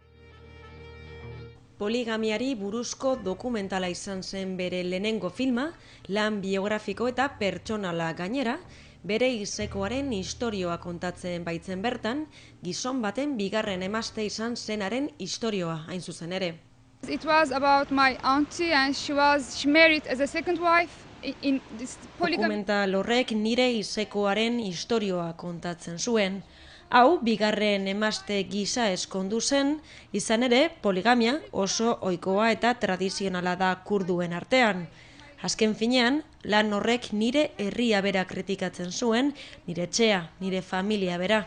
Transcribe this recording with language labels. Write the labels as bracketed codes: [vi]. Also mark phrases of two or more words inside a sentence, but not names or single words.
[eu] Poligamiari buruzko dokumentala izan zen bere lehenengo filma, lan biografiko eta pertsonala gainera, bere izekoaren istorioa kontatzen baitzen bertan, gizon baten bigarren emazte izan zenaren istorioa hain zuzen ere. [en] It was about my auntie and she married as a second wife in this polygamy. [eu] Dokumental horrek nire izekoaren istorioa kontatzen zuen. Hau, bigarren emazte gisa eskondu zen, izan ere poligamia oso ohikoa eta tradizionala da kurduen artean. Azken finean, lan horrek nire herria bera kritikatzen zuen, nire etxea, nire familia bera.